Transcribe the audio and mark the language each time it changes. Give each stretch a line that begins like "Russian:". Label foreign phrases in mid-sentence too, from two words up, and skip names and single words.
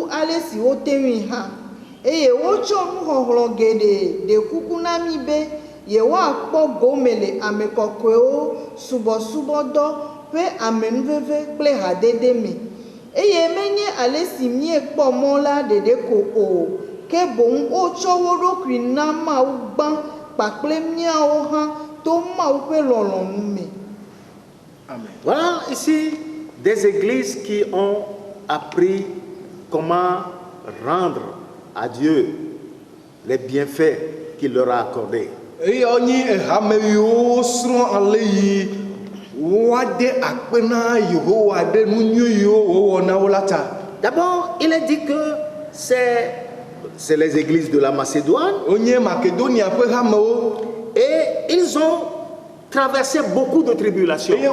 Ewe: ale si wote ŋui hã eye wotsɔ nuxɔxlɔ geɖe ɖe kuku na mi be yewoakpɔ gome le ame kɔkɔewo subɔsubɔdɔ ƒe amenuveve kple hadede me eye menye ale si miekpɔ mɔ la ɖeɖe ko o ke boŋ wotsɔ wo ɖokui na Mawu gbã kpakple miawo hã to Mawu ƒe lɔlɔ̃nu me.
French: Voilà ici des églises qui ont appris comment rendre à Dieu les bienfaits qu'il leur a accordés. D'abord, il est dit que c'est les églises de la Macédoine et ils ont traversé beaucoup de tribulations.